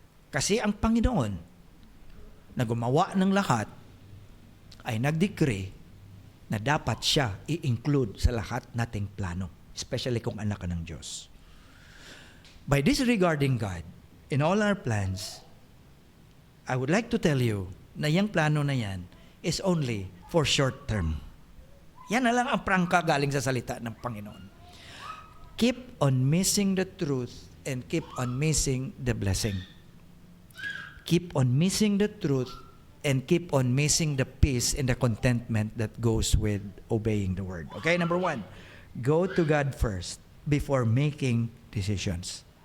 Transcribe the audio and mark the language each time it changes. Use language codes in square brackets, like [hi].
[tl] Kasi ang Panginoon na gumawa ng lahat ay nag-decree na dapat siya i-include sa lahat nating plano, especially kung anak ka ng Diyos. [en] By disregarding God in all our plans, I would like to tell you [tl] na yung plano na yan [en] is only for short term. [tl] Yan na lang ang prangka galing sa salita ng Panginoon. [en] Keep on missing the truth and keep on missing the blessing. Keep on missing the truth and keep on missing the peace and the contentment that goes with obeying the word. Okay, number 1, go to God first before making decisions.